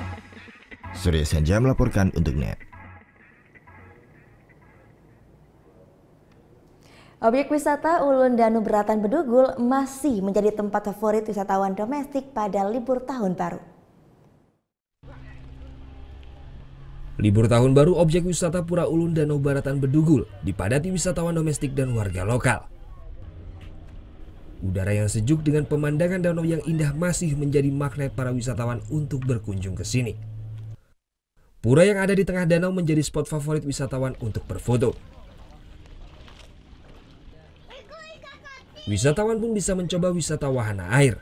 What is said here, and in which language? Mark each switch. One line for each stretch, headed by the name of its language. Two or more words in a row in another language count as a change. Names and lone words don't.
Indonesian: Surya Senja melaporkan untuk NET. Objek wisata Ulun Danu Beratan Bedugul masih menjadi tempat favorit wisatawan domestik pada libur tahun baru. Libur tahun baru objek wisata Pura Ulun Danau Beratan Bedugul dipadati wisatawan domestik dan warga lokal. Udara yang sejuk dengan pemandangan danau yang indah masih menjadi magnet para wisatawan untuk berkunjung ke sini. Pura yang ada di tengah danau menjadi spot favorit wisatawan untuk berfoto. Wisatawan pun bisa mencoba wisata wahana air.